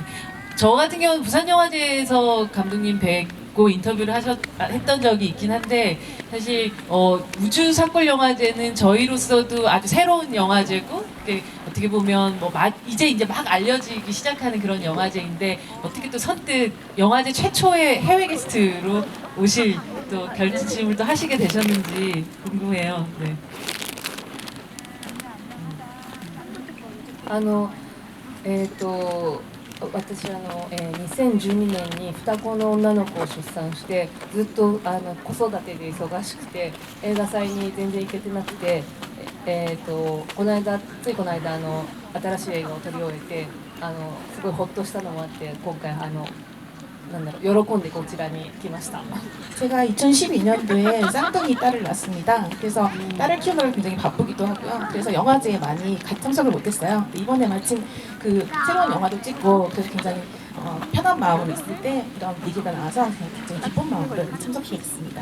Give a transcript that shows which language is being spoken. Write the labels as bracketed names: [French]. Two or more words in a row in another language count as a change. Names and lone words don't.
[Korean] 저 같은 경우는 부산영화제에서 감독님 뵙고 인터뷰를 했던 적이 있긴 한데 사실 우주사골영화제는 저희로서도 아주 새로운 영화제고 어떻게 보면 뭐 이제 막 알려지기 시작하는 그런 영화제인데 어떻게 또 선뜻 영화제 최초의 해외 게스트로 오실 또 결심을 또 하시게 되셨는지 궁금해요. 네. [Japanese] 私2012年に双子の女の子を出産してずっと子育てで忙しくて映画祭に全然行けてなくて、ついこの間新しい映画を撮り終えてすごいホッとしたのもあって今回喜んでこちらに来ました。 [Korean] 제가 2012년도에 쌍둥이 딸을 낳았습니다. 그래서 딸을 키우느라 굉장히 바쁘기도 하고요. 그래서 영화제에 많이 참석을 못했어요. 이번에 마침 그 새로운 영화도 찍고 그래서 굉장히 편한 마음으로 있을 때 이런 얘기가 나와서 굉장히 기쁜 마음으로 참석하게 됐습니다.